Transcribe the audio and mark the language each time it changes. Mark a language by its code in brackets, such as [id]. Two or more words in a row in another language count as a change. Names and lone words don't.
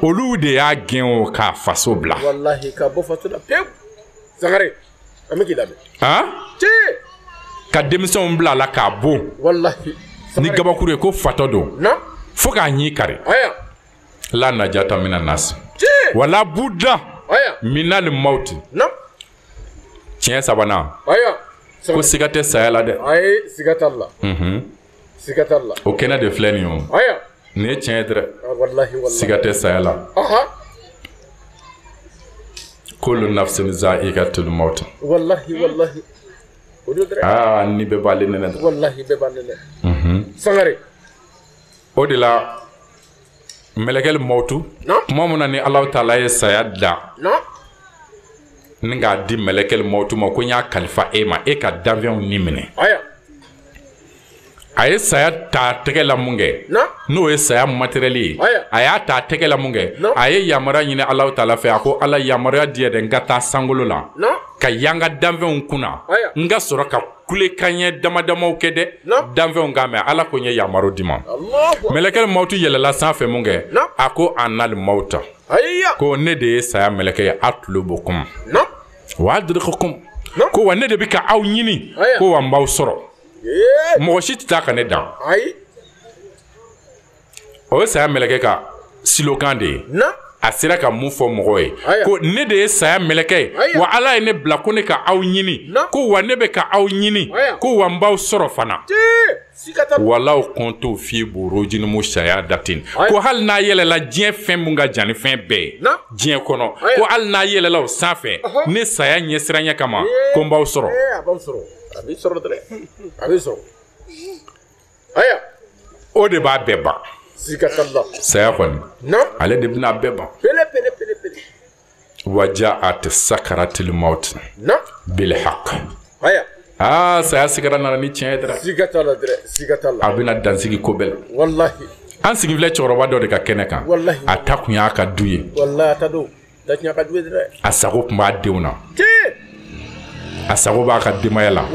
[bm] olu de y'a gɛn o k'a faso bila wallahi ka bɔ faso la pewu sangare an bɛ k'i lamɛn han tiɲɛ ka denmisɛnw bila a la k'a bon wallahi ni gabakuru ye ko fatɔ don na fo k'a ɲi kari aya [ar] لا نجاة من الناس [bm] tiɲɛ [ar] ولا بد [bm] aya [ar] من الموت [bm] na tiɲɛ sabanan aya ko siga tɛ saya la dɛ ayi siga t'a la siga t'a la o kɛnɛ de filɛ nin ye o aya nin ye tiɲɛ ye dɛrɛ ah, wallahi wallahi siga tɛ saya la aha [ar] كل نفس ذائقة الموت [bm] wallahi wallahi o de dɛ aa ni bɛɛ b'ale nɛnɛ dɛ wallahi bɛɛ b'a nɛnɛ sangare o de la mɛlɛkɛli mautu Na. kuma min na ni alahu taala ye saya da na ni k'a di mɛlɛkɛli mautu ma ko n y'a kalifa e ma e ka danfɛnw ni minɛ aya a ye saya ta tɛgɛ la mun kɛ na n'o ye saya matériel ye Aya. a y'a ta tɛgɛ la mun kɛ Non. a ye yamaruya ɲini alahu taala fɛ a ko ala yamaruya di yɛ dɛ n ka taa sankolo la na ka yan ka danfɛnw kunna Aya. n ka sɔrɔ ka kulekanɲɛ damadamaw kɛ dɛ Non. danfɛnw k'a mɛn ala ko n ye yamaru di ma allahu mɛlɛkɛli mautu yɛlɛla sanfɛ mun kɛ Non. a ko [ar] أنا الموت [bm] aya ko ne de ye saya mɛlɛkɛ ye atlubukum na [ar] وأدرككم [bm] Non. ko wa ne de bɛ ka aw ɲini Aya. ko wa n b'aw sɔrɔ ee mɔgɔ si tɛ taa ka ne dan ayi o ye saya mɛlɛkɛ ka silokan de ye na a sera ka mun fɔ mɔgɔw ye Aya. ko ne de ye saya mɛlɛkɛ ye Aya. wa ala ye ne bila ko ne ka aw ɲini Non. ko wa ne bɛ ka aw ɲini Aya. ko wa n b'aw sɔrɔ fana tiɲɛ siga t'a la [ar] ولو كنتم في بروج mu saya datin [bm] Aya. ko hali n'a yɛlɛla diɲɛ fɛn mun ka jan ni fɛn bɛɛ ye Non. diɲɛ kɔnɔ Aya. ko hali n'a yɛlɛla o sanfɛ ne saya ɲɛsiranya kama ko n b'aw sɔrɔ ee a b'aw sɔrɔ a b'i sɔrɔ dɛrɛ a b'i sɔrɔ aya o de b'a bɛɛ ban siga t'a la saya kɔni na ale de bɛna bɛɛ ban pele pele pele pele [ar] وجاءت سكرة الموت [bm] na [ar] بالحق [bm] aya saya sigara nana ni tiɲɛ ye dɛrɛ siga t'a la dɛrɛ siga t'a la a bɛna dansigi ko bɛɛ la wallahi an sigi filɛ cɛkɔrɔba dɔ de ka kɛnɛ kan Wallahi. a ta kun y'a ka du ye wallahi a ta don ta tiɲɛ ka jugu dɛrɛ a sago tun b'a denw na tiɲɛ a sago b'a ka denbaya la